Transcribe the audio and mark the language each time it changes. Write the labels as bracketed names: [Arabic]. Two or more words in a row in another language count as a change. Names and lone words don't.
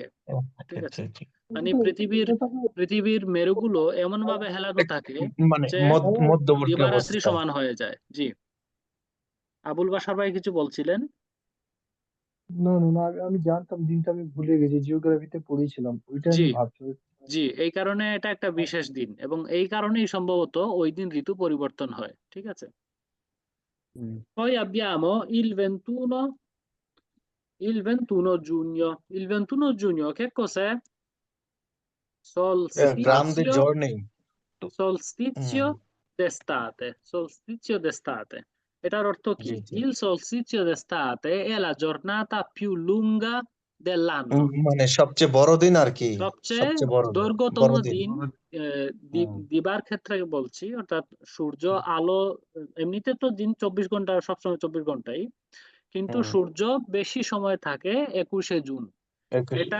[Bangla] ঠিক আছে, মানে পৃথিবীর মেরুগুলো এমন ভাবে হেলানো থাকে যে দিবারাত্রি সমান হয়ে যায়। জি, আবুল বাশার ভাই কিছু বলছিলেন? না আমি জানতাম, দিনটা আমি ভুলে গেছি, জিওগ্রাফিতে পড়েছিলাম, ওইটা আমি ভাবছি। জি, এই কারণে এটা একটা বিশেষ দিন, এবং এই কারণেই সম্ভবত ওই দিন ঋতু পরিবর্তন হয়। ঠিক আছে, [Italian] poi abbiamo il 21 giugno. Il 21 giugno che cos'è? grande giorni. Solstizio d'estate. [Bangla] এটার অর্থ কি? [Italian] Il solstizio d'estate è la giornata più lunga dell'anno. [Bangla] মানে সবচেয়ে বড় দিন আর কি, সবচেয়ে দৈর্ঘ্যতম দিন দিবার ক্ষেত্রে বলছি, অর্থাৎ সূর্য আলো, এমনিতে তো দিন 24 ঘন্টা, সবসময় 24 ঘন্টাই, কিন্তু সূর্য বেশি সময় থাকে 21শে জুন। এটা